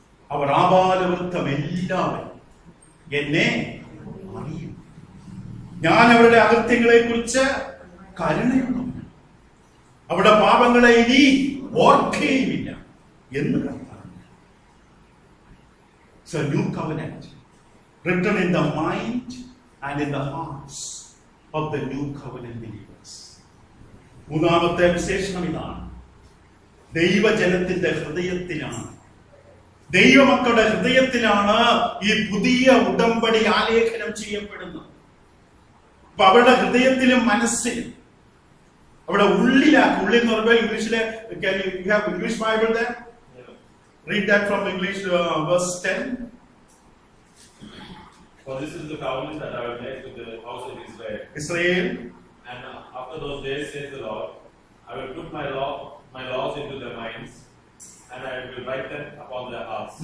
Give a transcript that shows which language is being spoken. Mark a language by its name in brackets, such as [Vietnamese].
[Malayalam] അവർ ആബാലവൃത്തം എല്ലാവരും എന്നെ അറിയും. ഞാൻ അവരുടെ അകൃത്യങ്ങളെ കുറിച്ച് കരുണയുള്ളവനാണ്, അവരുടെ പാപങ്ങളെ ഇനി ഓർക്കുകയുമില്ല എന്ന് കർത്താവ്. [English] So new covenant written in the mind and in the hearts of the new covenant believers. [Malayalam] മൂന്നാമത്തെ വിശേഷണം ഇതാണ്. ദൈവജനത്തിന്റെ ഹൃദയത്തിലാണ്, ദൈവമക്കളുടെ ഹൃദയത്തിലാണ് ഈ പുതിയ ഉടമ്പടി ആലേഖനം ചെയ്യപ്പെടുന്നത്. അപ്പൊ അവരുടെ ഹൃദയത്തിലും മനസ്സിലും അവിടെ ഉള്ളിലാക്കി. ഉള്ളിൽ എന്ന് പറയുമ്പോൾ ഇംഗ്ലീഷിലെ English Bible there? [English] Read that from English, verse 10. For this is the covenant that I will make with the house of Israel. And after those days, says the Lord, I will put my laws into their minds, and I will write them upon their hearts.